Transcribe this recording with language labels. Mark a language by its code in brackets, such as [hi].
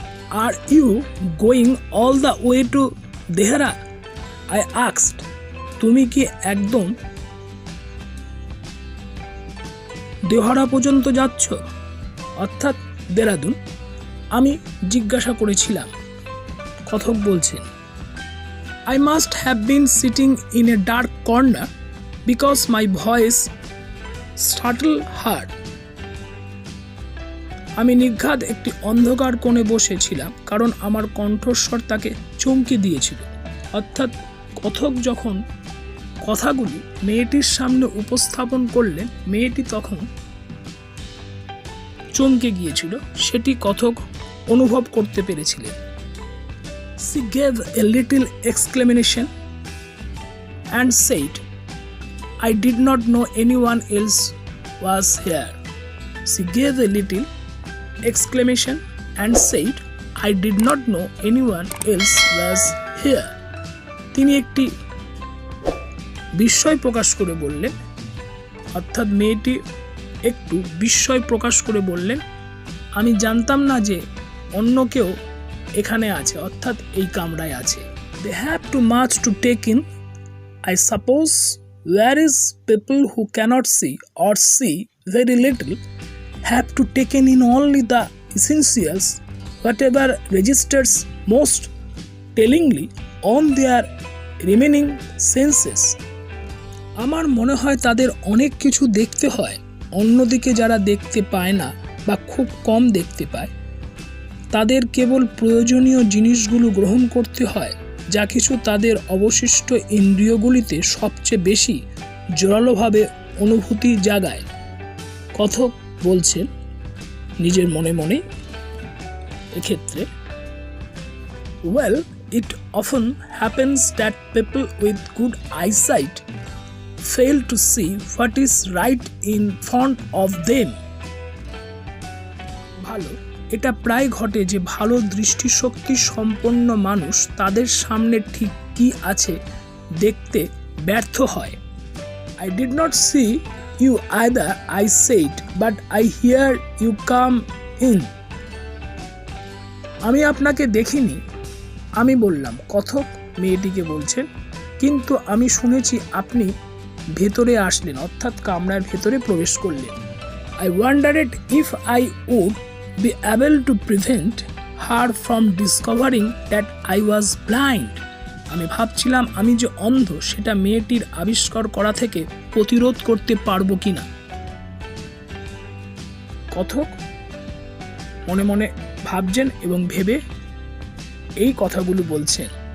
[en] Are you going all the way to Dehra, I asked. [bn] তুমি কি একদম দেহরা পর্যন্ত যাচ্ছ, অর্থাৎ দেরাদুন? আমি জিজ্ঞাসা করেছিলাম। কথক বলছেন, [en] I must have been sitting in a dark corner because my voice startled her. [bn] আমি নির্ঘাত একটি অন্ধকার কোণে বসেছিলাম, কারণ আমার কণ্ঠস্বর তাকে চমকে দিয়েছিল। অর্থাৎ কথক যখন কথাগুলি মেয়েটির সামনে উপস্থাপন করলেন, মেয়েটি তখন চমকে গিয়েছিল, সেটি কথক অনুভব করতে পেরেছিলেন। [en] She gave a little exclamation and said, I did not know anyone else was here. She gave a little exclamation and said, I did not know anyone else was here. [bn] তিনি একটি বিস্ময় প্রকাশ করে বললেন, অর্থাৎ মেয়েটি একটু বিস্ময় প্রকাশ করে বললেন, আমি জানতাম না যে অন্য কেউ এখানে আছে, অর্থাৎ এই কামরায় আছে। [en] They have too much to take in. I suppose there is people who cannot see or see very little have to take in only the essentials, whatever registers most tellingly on their remaining senses. [bn] আমার মনে হয় তাদের অনেক কিছু দেখতে হয়, অন্যদিকে যারা দেখতে পায় না বা খুব কম দেখতে পায় তাদের কেবল প্রয়োজনীয় জিনিসগুলো গ্রহণ করতে হয়, যা কিছু তাদের অবশিষ্ট ইন্দ্রিয়গুলিতে সবচেয়ে বেশি জোরালোভাবে অনুভূতি জাগায়। কথক বলছেন নিজের মনে মনে এক্ষেত্রে, [en] Well, it often happens that people with good eyesight fail to see what is right in front of them. [bn] ভালো, এটা প্রায় ঘটে যে ভালো দৃষ্টিশক্তি সম্পন্ন মানুষ তাদের সামনে ঠিক কি আছে দেখতে ব্যর্থ হয়। [en] I did not see you either, I said, but I hear you come in. [bn] আমি আপনাকে দেখিনি, আমি বললাম, কথক মেয়েটিকে বলছেন, কিন্তু আমি শুনেছি আপনি ভেতরে আসলেন, অর্থাৎ কামরার ভেতরে প্রবেশ করলেন। [en] I wondered if I would be able to prevent her from discovering that I was blind. [bn] আমি ভাবছিলাম আমি যে অন্ধ সেটা মেয়েটির আবিষ্কার করা থেকে প্রতিরোধ করতে পারবো কিনা। কথক মনে মনে ভাবছেন এবং ভেবে এই কথাগুলো বলছেন।